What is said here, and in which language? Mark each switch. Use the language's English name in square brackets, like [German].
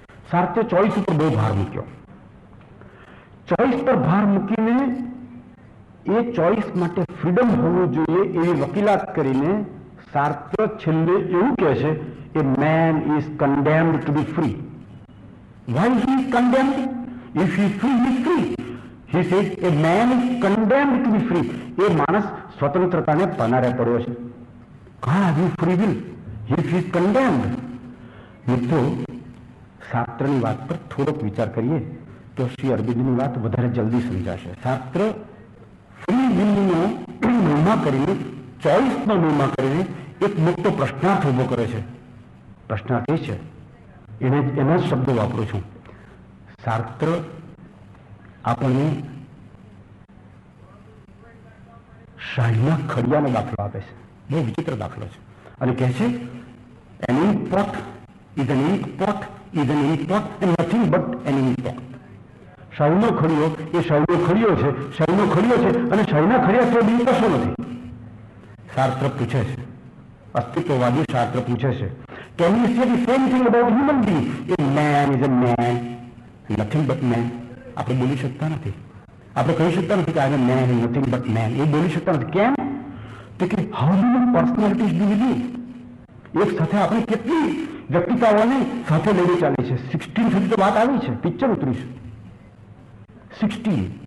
[Gujarati] સાર્ત્રે choice ઉપર બહુ ભાર મૂક્યો. ચોઈસ પર ભાર મૂકીને એ ચોઈસ માટે ફ્રીડમ હોવું જોઈએ એવી વકીલાત કરીને સાર્ત્ર છેલ્લે એવું કહે છે, [English] a man is condemned to be free. Why he is condemned? If he is free, he is free. He says a man is condemned to be free. [Gujarati] એ માણસ સ્વતંત્રતાને પનારે પડ્યો છે. [English] God have you free will? If he is condemned. [Gujarati] મિત્રો, શાસ્ત્રની વાત પર થોડોક વિચાર કરીએ તો શ્રી અરવિંદની વાત વધારે જલ્દી સમજાશે. શાસ્ત્ર ફ્રી વિલનો મહિમા કરીને, ચોઈસનો મહિમા કરીને એક મોટો પ્રશ્નાર્થ ઉભો કરે છે. પ્રશ્નાર્થ એ છે, એના જ શબ્દો વાપરું છું. શાસ્ત્ર આપણને શાહીના ખડિયાનો દાખલો આપે છે. બહુ વિચિત્ર દાખલો છે. અને કહે છે [English] an ink pot is an ink pot is an ink pot and nothing but an ink pot. [Gujarati] શાહીનો ખડિયો એ શાહીનો ખડિયો છે, શાહીનો ખડિયો છે અને શાહીના ખડિયા તો બીજું કશું નથી. શાસ્ત્ર પૂછે છે, અસ્તિત્વવાદી શાસ્ત્ર પૂછે છે, [English] can you say the same thing about human being? A man is a man, nothing but man. [Gujarati] આપણે બોલી શકતા નથી. આપણે કહી શકતા નથી કે [English] આ man is nothing but man. [Gujarati] એ બોલી શકતા નથી. કેમ? તો કે [English] How many personalities do we live? [Gujarati] એક સાથે આપણે કેટલી વ્યક્તિતાઓને સાથે લઈને ચાલી છે. 16 સુધી તો વાત આવી છે, પિક્ચર ઉતર્યું છે 16.